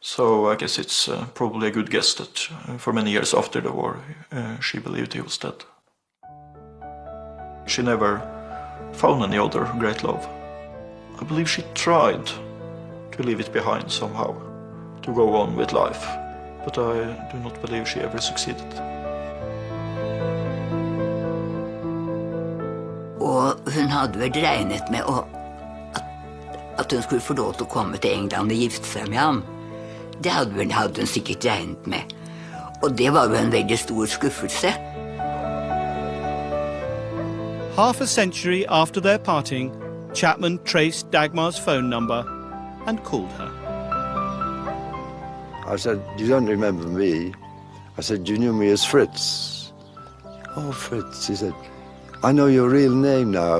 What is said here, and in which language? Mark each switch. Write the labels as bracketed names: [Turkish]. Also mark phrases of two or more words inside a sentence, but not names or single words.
[English] So I guess it's probably a good guess that for many years after the war she believed he was dead. She never found any other great love. I believe she tried to leave it behind somehow, to go on with life, but I do not believe she ever succeeded. [Norwegian] Og hun hadde vel regnet med at hun skulle få lov til å komme til England og gifte seg med ham. Det hadde hun sikkert regnet med. Og det var jo en veldig stor skuffelse. [English] Half a century after their parting, Chapman traced Dagmar's phone number and called her. I said, "You don't remember me?" I said, "You knew me as Fritz." "Oh, Fritz," he said, "I know your real name now.